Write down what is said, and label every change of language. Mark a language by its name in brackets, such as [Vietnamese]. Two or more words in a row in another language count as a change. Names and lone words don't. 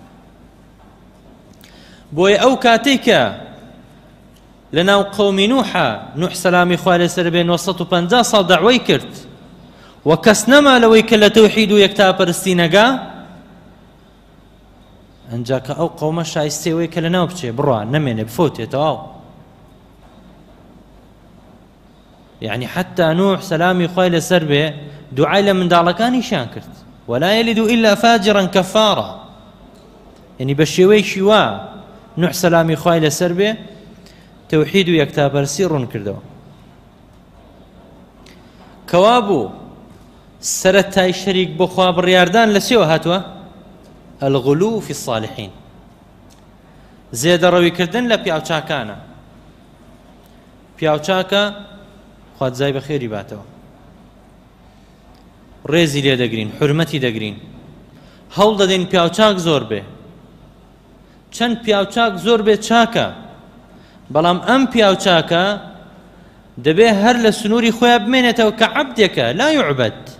[Central Kurdish] بۆیە ئەو کاتێک کە لەناو قەومی نوحە نوح سەلامی خوای لەسەر بێ 950 ساڵ دەعوەی کرد و کەس نەما لەوەی کە لە تەوحید و یەکتاپەرستی نەگا ئەنجا کە ئەو قەومە شایستەیەوەی کە لەناو بچێ بڕوا نەمێنێ بفۆتێتەوە یعنی حتى نوح سەلامی خوای لەسەر بێ دوعای لە منداڵەکانیشیان کرد [Arabic] ولا يلد إلا فاجرا كفارا [Central Kurdish] يعني بشويشي وا نوح سلامي خوای لەسەر بێ تەوحید و یەکتاپەرستی ڕوون کردەوە کەوا بوو سەرەتای شەریک بۆ خوا بڕیاردان لە چێوە هاتووە [Arabic] الغلو في الصالحين [Central Kurdish] زێدەڕەویکردن لە پیاوچاکانە پیاوچاکە خوات جای بەخێری باتەوە ڕێزی لێ دەگرین حورمەتی دەگرین هەوڵ دەدەین پیاوچاک زۆر بێ چەند پیاوچاک زۆر بێ چاکە بەڵام ئەم پیاو چاکە دەبێ هەر لە سنووری خۆیان بمێنێتەوە کە عەبدێکە [Arabic] لا یعبەد